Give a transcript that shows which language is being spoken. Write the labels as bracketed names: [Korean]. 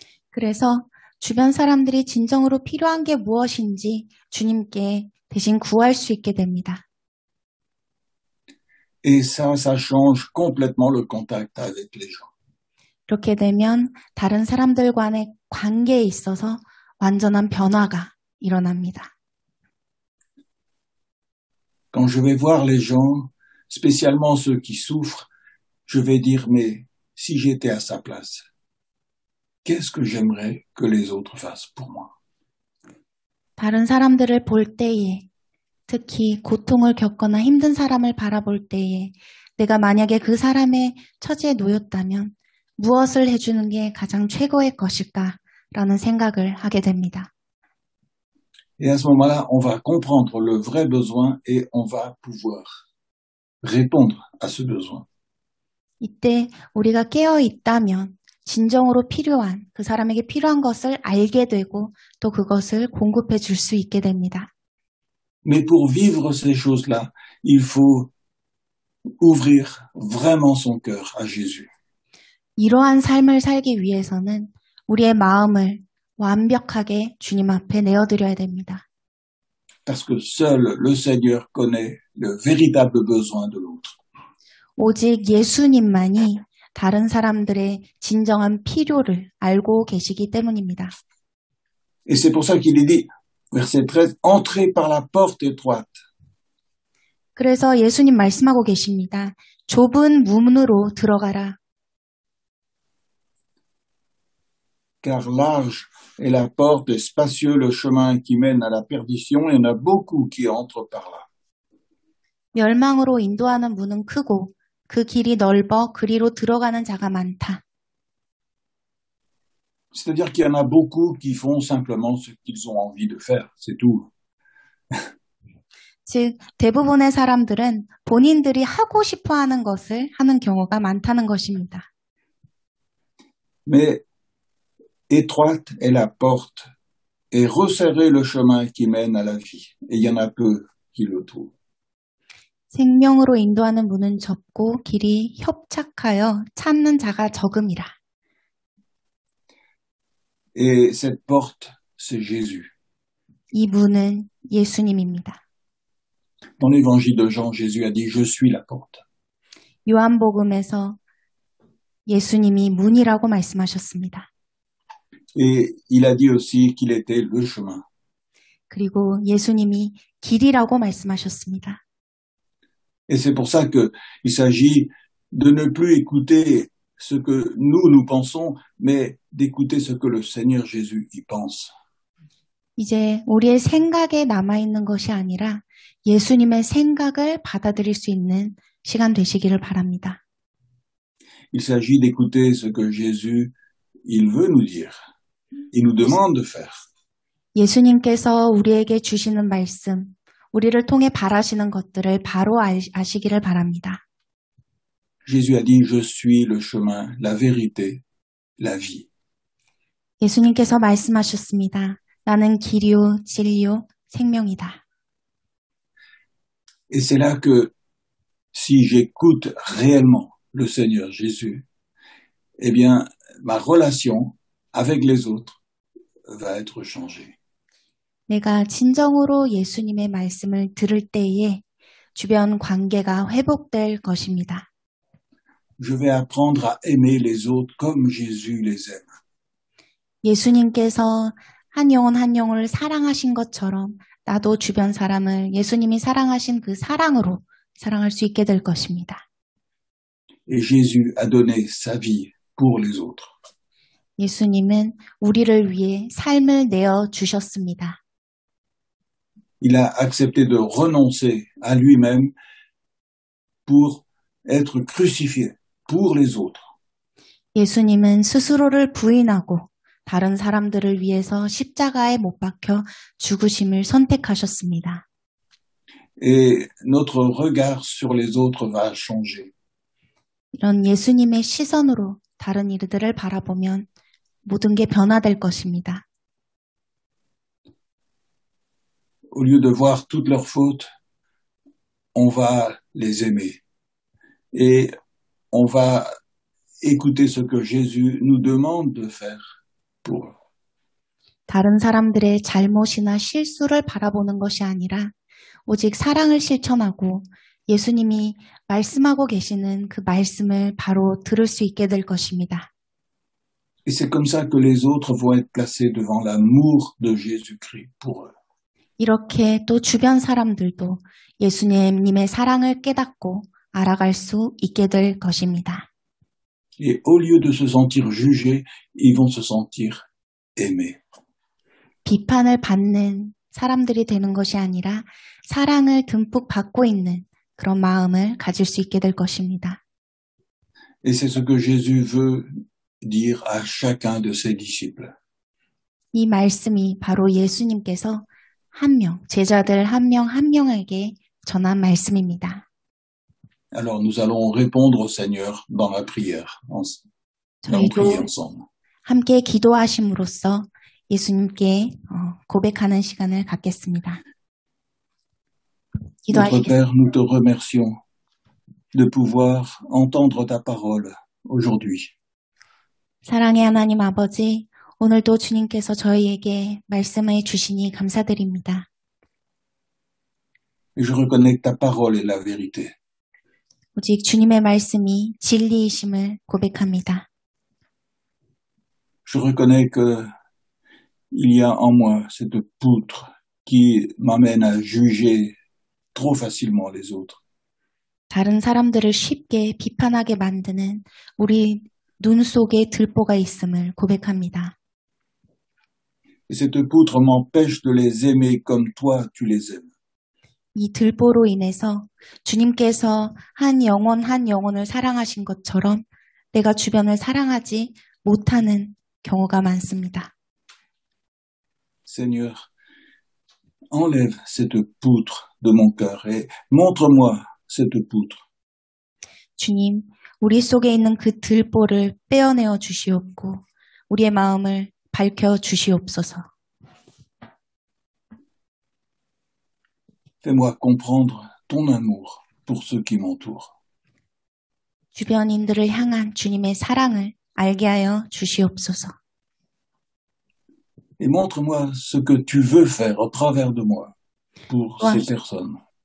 [Korean] 그래서 주변 사람들이 진정으로 필요한 게 무엇인지 주님께 대신 구할 수 있게 됩니다. [French] Et ça change complètement le contact avec les gens. [Korean] 이렇게 되면 다른 사람들과의 관계에 있어서 완전한 변화가 일어납니다. [French] Quand je vais voir les gens, spécialement ceux qui souffrent, je vais dire, mais si j'étais à sa place, qu'est-ce que j'aimerais que les autres fassent pour moi? [Korean] 다른 사람들을 볼 때에, 특히 고통을 겪거나 힘든 사람을 바라볼 때에 내가 만약에 그 사람의 처지에 놓였다면 무엇을 해주는 게 가장 최고의 것일까라는 생각을 하게 됩니다. [French] Et à ce moment-là, on va comprendre le vrai besoin et on va pouvoir répondre à ce besoin. [Korean] 이때 우리가 깨어 있다면 진정으로 필요한 그 사람에게 필요한 것을 알게 되고 또 그것을 공급해 줄 수 있게 됩니다. [French] Mais pour vivre ces choses-là, il faut ouvrir vraiment son cœur à Jésus. [Korean] 이러한 삶을 살기 위해서는 우리의 마음을 완벽하게 주님 앞에 내어드려야 됩니다. [French] Parce que seul le Seigneur connaît le véritable besoin de l'autre. [Korean] 오직 예수님만이 다른 사람들의 진정한 필요를 알고 계시기 때문입니다. [French] Et c'est pour ça qu'il est dit, verset 13, entrez par la porte étroite. [Korean] 그래서 예수님 말씀하고 계십니다. 좁은 문으로 들어가라. [French] Car large est la porte et spacieux le chemin qui mène à la perdition, et il y en a beaucoup qui entrent par là. [Korean] 멸망으로 인도하는 문은 크고 그 길이 넓어 그리로 들어가는 자가 많다. [French] C'est-à-dire qu'il y en a beaucoup qui font simplement ce qu'ils ont envie de faire, c'est tout. [Korean] 즉, 대부분의 사람들은 본인들이 하고 싶어 하는 것을 하는 경우가 많다는 것입니다. [French] Mais étroite est la porte et resserré le chemin qui mène à la vie. Et il y en a peu qui le trouvent. [Korean] 생명으로 인도하는 문은 좁고 길이 협착하여 찾는 자가 적음이라. [French] Et cette porte, c'est Jésus. [Korean] 이 문은 예수님입니다. [French] Dans l'évangile de Jean, Jésus a dit, je suis la porte. [Korean] 요한복음에서 예수님이 문이라고 말씀하셨습니다. [French] Et il a dit aussi qu'il était le chemin. [Korean] 그리고 예수님이 길이라고 말씀하셨습니다. [French] Et c'est pour ça qu'il s'agit de ne plus écouter ce que nous pensons, mais d'écouter ce que le Seigneur Jésus y pense. [Korean] 이제 우리의 생각에 남아있는 것이 아니라 예수님의 생각을 받아들일 수 있는 시간 되시기를 바랍니다. [French] Il s'agit d'écouter ce que Jésus, il veut nous dire. Il nous demande de faire. [Korean] 예수님께서 우리에게 주시는 말씀, 우리를 통해 바라시는 것들을 바로 아시기를 바랍니다. [French] Jésus a dit, je suis le chemin, la vérité, la vie. [Korean] 예수님께서 말씀하셨습니다. 나는 길이요, 진리요, 생명이다. [French] Et c'est là que si j'écoute réellement le Seigneur Jésus, eh bien, ma relation avec les autres va être changée. [Korean] 내가 진정으로 예수님의 말씀을 들을 때에 주변 관계가 회복될 것입니다. [French] Je vais apprendre à aimer les autres comme Jésus les aime. [Korean] 예수님께서 한 영혼 한 영혼을 사랑하신 것처럼 나도 주변 사람을 예수님이 사랑하신 그 사랑으로 사랑할 수 있게 될 것입니다. [French] Et Jésus a donné sa vie pour les autres. [Korean] 예수님은 우리를 위해 삶을 내어 주셨습니다. [French] Il a accepté de renoncer à lui-même pour être crucifié pour les autres. [Korean] 예수님은 스스로를 부인하고 다른 사람들을 위해서 십자가에 못 박혀 죽으심을 선택하셨습니다. [French] Et notre regard sur les autres va changer. [Korean] 이런 예수님의 시선으로 다른 이들을 바라보면 모든 게 변화될 것입니다. [French] Au lieu de voir toutes leurs fautes, on va les aimer. Et on va écouter ce que Jésus nous demande de faire pour eux. [Korean] 다른 사람들의 잘못이나 실수를 바라보는 것이 아니라 오직 사랑을 실천하고 예수님이 말씀하고 계시는 그 말씀을 바로 들을 수 있게 될 것입니다. [French] Et c'est comme ça que les autres vont être placés devant l'amour de Jésus-Christ pour eux. [Korean] 이렇게 또 주변 사람들도 예수님의 사랑을 깨닫고 알아갈 수 있게 될 것입니다. [French] Et au lieu de se sentir jugés, ils vont se sentir aimés. [Korean] 비판을 받는 사람들이 되는 것이 아니라 사랑을 듬뿍 받고 있는 그런 마음을 가질 수 있게 될 것입니다. [French] Et c'est ce que Jésus veut dire à chacun de ses disciples. [Korean] 이 말씀이 바로 예수님께서 한 명, 제자들 한 명 한 명에게 전한 말씀입니다. [French] Alors nous allons répondre au Seigneur dans la prière. Allons prier ensemble. [Korean] 함께 기도하심으로써 예수님께 고백하는 시간을 갖겠습니다. [French] Notre Père, nous te remercions de pouvoir entendre ta parole aujourd'hui. [Korean] 사랑의 하나님 아버지, 오늘도 주님께서 저희에게 말씀해 주시니 감사드립니다. [French] Et je reconnais que ta parole est la vérité. [Korean] 오직 주님의 말씀이 진리이심을 고백합니다. [French] Je reconnais que il y a en moi cette poutre qui m'amène à juger trop facilement les autres. [Korean] 다른 사람들을 쉽게 비판하게 만드는 우리 눈 속에 들보가 있음을 고백합니다. [French] Et cette poutre m'empêche de les aimer comme toi tu les aimes. [Korean] 이 들보로 인해서 주님께서 한 영혼을 사랑하신 것처럼 내가 주변을 사랑하지 못하는 경우가 많습니다. [French] Seigneur, enlève cette poutre de mon cœur et montre-moi cette poutre. [Korean] 주님, 우리 속에 있는 그 들보를 빼어내어 주시옵고 우리의 마음을 밝혀 주시옵소서. [French] Fais-moi comprendre ton amour pour ceux qui m'entourent. [Korean] 주변인들을 향한 주님의 사랑을 알게 하여 주시옵소서. [French] Et montre-moi ce que tu veux faire au travers de moi pour ces personnes.